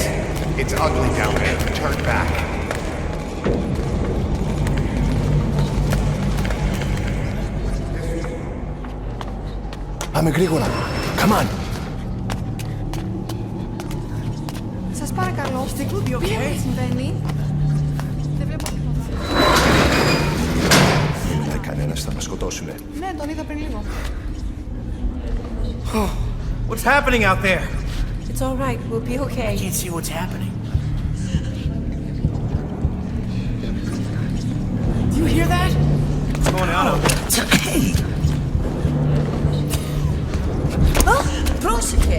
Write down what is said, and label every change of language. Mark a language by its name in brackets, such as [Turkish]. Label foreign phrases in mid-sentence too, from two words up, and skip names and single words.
[English] It's ugly down there. Turn back. [Greek] Πάμε γρήγορα. [English] Come on. [Greek] Σας παρακαλώ. Τι συμβαίνει? Δεν βλέπω τίποτα. Ούτε κανένας θα μας σκοτώσουνε. Ναι, τον είδα πριν λίγο. [English] What's happening out there? It's all right. We'll be okay. I can't see what's happening. Do you hear that? What's going on out there? [Greek] Oh, πρόσεχε.